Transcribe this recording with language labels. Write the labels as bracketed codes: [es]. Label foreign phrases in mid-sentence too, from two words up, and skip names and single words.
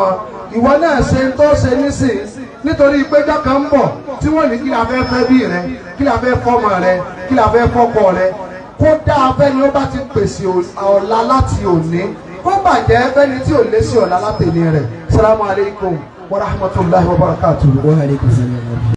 [yo] Ìwọ náà ṣe tó ṣe nísìn nítorí ìpéjọ kan ń bọ̀ tí wọ́n ní kí la fẹ́ fẹ́ bí rẹ kí la fẹ́ fọmọ rẹ kí la fẹ́ fọkọ rẹ kó dáa fẹ́ni ó bá ti pèsè ọ̀la láti òní kó bàjẹ́ fẹ́ni tí ò lé sí ọ̀la látẹ̀lé rẹ̀. [ar] السلام عليكم ورحمة الله وبركاته. وعليكم السلام.